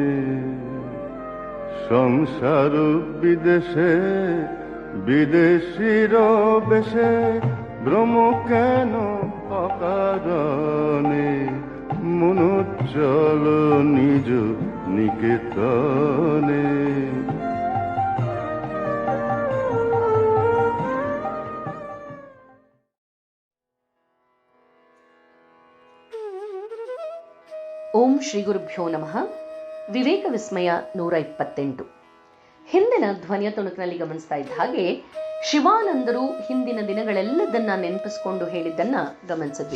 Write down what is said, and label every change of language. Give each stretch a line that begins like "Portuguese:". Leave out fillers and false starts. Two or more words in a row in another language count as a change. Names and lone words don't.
Bangla: সংসার বিদেশে বিদেশির বেশে ভ্রম কেন অকারণে। মন চল নিজ নিকেতনে।
Kannada: ಓಂ ಶ್ರೀ ಗುರುಭ್ಯೋ ನಮಃ. ವಿವೇಕ ವಿಸ್ಮಯ 128. ಹಿಂದಿನ ಧ್ವನಿಯ ತುಣುಕಿನಲ್ಲಿ ಗಮನಿಸ್ತಾ ಇದ್ದ ಹಾಗೆ ಶಿವಾನಂದರು ಹಿಂದಿನ ದಿನಗಳೆಲ್ಲದನ್ನ ನೆನಪಿಸ್ಕೊಂಡು ಹೇಳಿದ್ದನ್ನ ಗಮನಿಸಿದ್ವಿ.